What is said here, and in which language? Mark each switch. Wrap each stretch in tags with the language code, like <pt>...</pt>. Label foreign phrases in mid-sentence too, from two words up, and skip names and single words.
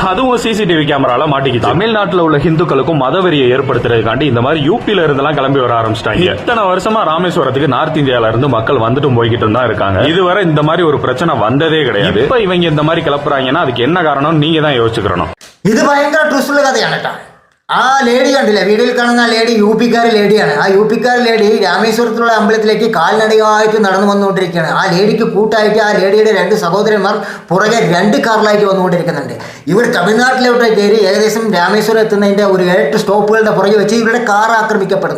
<ta>அதுவும் சிசிடிவி கேமரால மாட்டிக்கிச்சு. தமிழ்நாட்டுல உள்ள ஹிந்துக்களுக்கும் மதவெறியை ஏற்படுத்துறதுக்காண்டி இந்த மாதிரி யூபில இருந்தெல்லாம் கிளம்பி வர ஆரம்பிச்சிட்டாங்க. இத்தனை வருஷமா ராமேஸ்வரத்துக்கு நார்த் இந்தியால இருந்து மக்கள் வந்துட்டு போய்கிட்டு தான் இருக்காங்க. இதுவரை இந்த மாதிரி ஒரு பிரச்சனை வந்ததே கிடையாது. இப்ப இவங்க இந்த மாதிரி கிளப்புறாங்கன்னா அதுக்கு என்ன காரணம் நீங்க தான் யோசிச்சுக்கணும்.</ta> <ml>ഇത് ഭയങ്കര ട്വിസ്റ്റുള്ള കഥയാണ് കേട്ടോ. ആ ലേഡി കണ്ടില്ല, വീഡിയോയിൽ കാണുന്ന ആ ലേഡി യുപിക്കാരി ലേഡിയാണ്. ആ യുപിക്കാരി ലേഡി രാമേശ്വരത്തിലുള്ള അമ്പലത്തിലേക്ക് കാൽനടയായിട്ട് നടന്നു വന്നുകൊണ്ടിരിക്കുകയാണ്. ആ ലേഡിക്ക് കൂട്ടായിട്ട് ആ ലേഡിയുടെ 2 സഹോദരന്മാർ പുറകെ 2 കാറിലായിട്ട് വന്നുകൊണ്ടിരിക്കുന്നുണ്ട്. ഇവർ തമിഴ്നാട്ടിലോട്ട് കയറി ഏകദേശം രാമേശ്വരം എത്തുന്നതിൻ്റെ ഒരു 8 സ്റ്റോപ്പുകളുടെ പുറകെ വെച്ച് ഇവരുടെ കാർ ആക്രമിക്കപ്പെടുന്നു.</ml>